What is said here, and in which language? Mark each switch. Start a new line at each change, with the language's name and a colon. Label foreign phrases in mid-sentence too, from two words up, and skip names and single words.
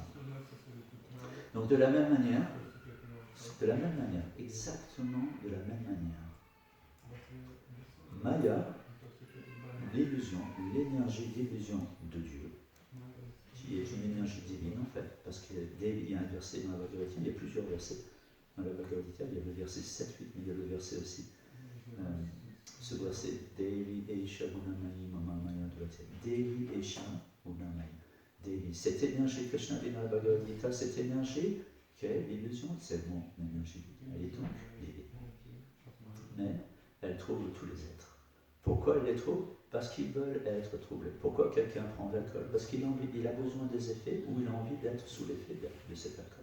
French: Donc de la même manière, exactement de la même manière, Maya, l'illusion, l'énergie d'illusion de Dieu, qui est une énergie divine en fait, parce qu'il y a un verset dans la Bhagavad Gita, il y a plusieurs versets dans la Bhagavad Gita, il y a le verset 7, 8, mais il y a le verset aussi, ce verset,
Sanskrit: दैवी एषा गुणमयी मम माया दुरत्यया, दैवी एषा गुणमयी, दैवी,
French: cette énergie Krishna dit dans la Bhagavad Gita, cette énergie qui est l'illusion, c'est mon énergie, elle est donc divine, mais elle trouble tous les êtres. Pourquoi elle les trouble? Parce qu'ils veulent être troublés. Pourquoi quelqu'un prend de l'alcool? Parce qu'il a besoin des effets ou il a envie d'être sous l'effet de cet alcool.